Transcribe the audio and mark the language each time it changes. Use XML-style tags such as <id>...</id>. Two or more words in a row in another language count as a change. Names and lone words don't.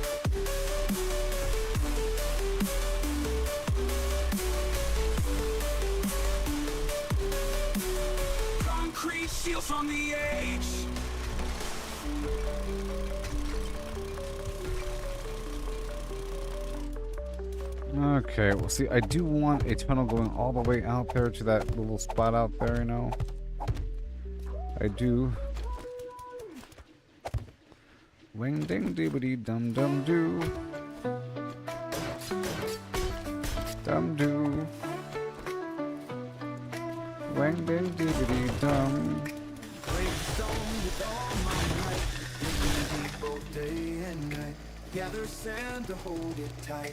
<en>Concrete shields from the age. Okay, well, see, I do want a tunnel going all the way out there to that little spot out there, you know. I do. Wing ding dibbity dum dum doo. Dum doo. Wing ding dibbity dum. Both day and night. Gather sand to hold it tight.</en>